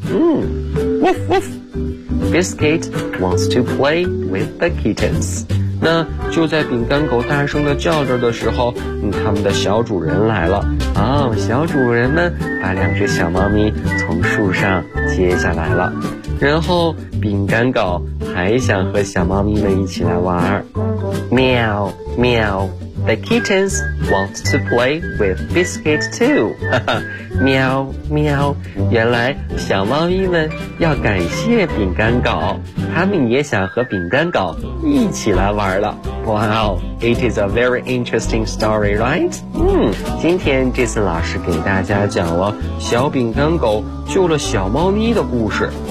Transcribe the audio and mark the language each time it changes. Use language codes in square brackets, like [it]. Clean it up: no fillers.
[en] woof woof， Biscuit wants to play with the kittens。 [zh] 那就在饼干狗大声的叫着的时候，他们的小主人来了。小主人们把两只小猫咪从树上接下来了。然后饼干狗还想和小猫咪们一起来玩。喵喵。 [en] The kittens want to play with Biscuit too. [zh] 喵喵，原来小猫咪们要感谢饼干狗，他们也想和饼干狗一起来玩了。 [en] Wow, it is a very interesting story, right? [zh] 今天这次老师给大家讲了小饼干狗救了小猫咪的故事。